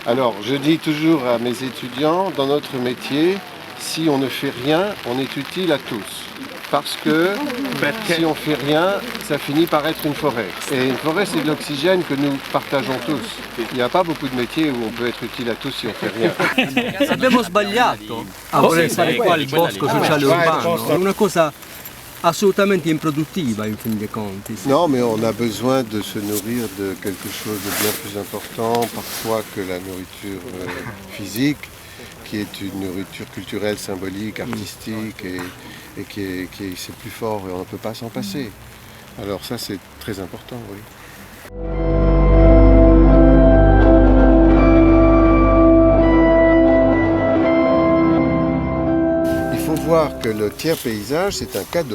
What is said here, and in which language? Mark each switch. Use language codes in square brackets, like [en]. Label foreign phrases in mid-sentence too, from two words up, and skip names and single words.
[fr] Alors je dis toujours à mes étudiants, dans notre métier, si on ne fait rien, on est utile à tous. Parce que si on ne fait rien, ça finit par être une forêt. Et une forêt, c'est de l'oxygène que nous partageons tous. Il n'y a pas beaucoup de métiers où on peut être utile à tous si on ne fait rien. [it] Abbiamo sbagliato a voler fare qua il bosco sociale urbano, è una cosa assolutamente improduttiva in fin dei conti. [fr] Non, mais on a besoin de se nourrir de quelque chose de bien plus important, parfois que la nourriture physique, qui est une nourriture culturelle, symbolique, artistique et c'est plus fort et on ne peut pas s'en passer. Alors ça c'est très important, oui. Il faut voir que le tiers paysage c'est un cadeau.